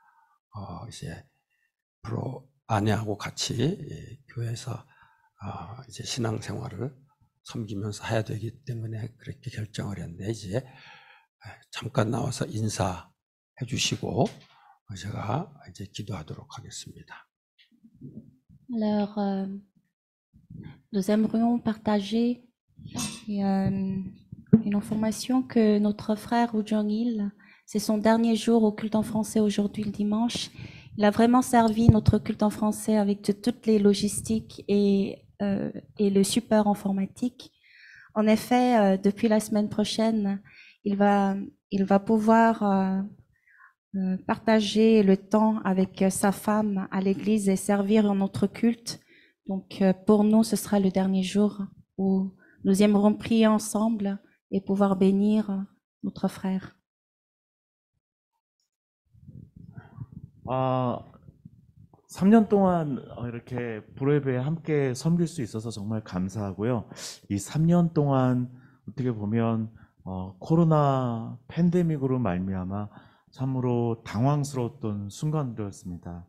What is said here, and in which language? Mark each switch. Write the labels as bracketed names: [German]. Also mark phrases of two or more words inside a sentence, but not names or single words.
[Korean] 이제 앞으로 아내하고 같이 교회에서 이제 신앙생활을 섬기면서 해야 되기 때문에 그렇게 결정을 했는데, 이제 잠깐 나와서 인사해 주시고 제가 이제 기도하도록 하겠습니다. [French] Alors, nous aimerions partager une information que notre frère Woo Jong-il, c'est son dernier jour au culte en français aujourd'hui, le dimanche. Il a vraiment servi notre culte en français avec toutes les logistiques et le support informatique. En effet, depuis la semaine prochaine, il va pouvoir partager le temps avec sa femme à l'église et servir notre culte. Donc, pour nous, ce sera le dernier jour où nous aimerons prier ensemble et pouvoir bénir notre frère. [Korean] 3년 동안 이렇게 불예배에 함께 섬길 수 있어서 정말 감사하고요. 이 3년 동안 어떻게 보면 코로나 팬데믹으로 말미암아 참으로 당황스러웠던 순간들이었습니다.